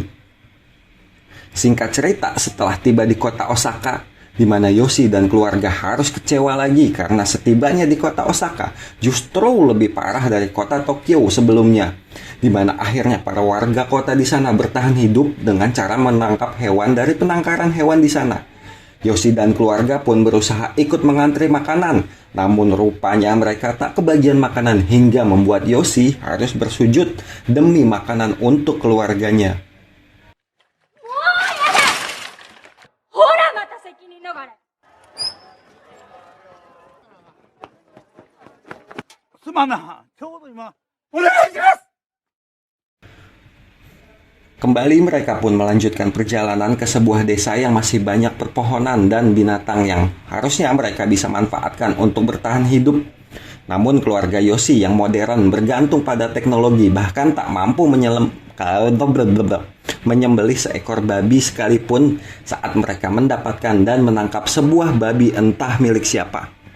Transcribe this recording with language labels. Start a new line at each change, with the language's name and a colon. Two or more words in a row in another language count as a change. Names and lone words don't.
Indonesian: Singkat cerita, setelah tiba di kota Osaka, di mana Yoshi dan keluarga harus kecewa lagi karena setibanya di kota Osaka justru lebih parah dari kota Tokyo sebelumnya, di mana akhirnya para warga kota di sana bertahan hidup dengan cara menangkap hewan dari penangkaran hewan di sana. Yoshi dan keluarga pun berusaha ikut mengantri makanan, namun rupanya mereka tak kebagian makanan hingga membuat Yoshi harus bersujud demi makanan untuk keluarganya.
Japanese: ほらまた責任逃れ。すまんな。ちょうど今。お願いします。
Indonesian: Kembali mereka pun melanjutkan perjalanan ke sebuah desa yang masih banyak perpohonan dan binatang yang harusnya mereka bisa manfaatkan untuk bertahan hidup. Namun keluarga Yoshi yang modern bergantung pada teknologi bahkan tak mampu menyembelih seekor babi sekalipun saat mereka mendapatkan dan menangkap sebuah babi entah milik siapa.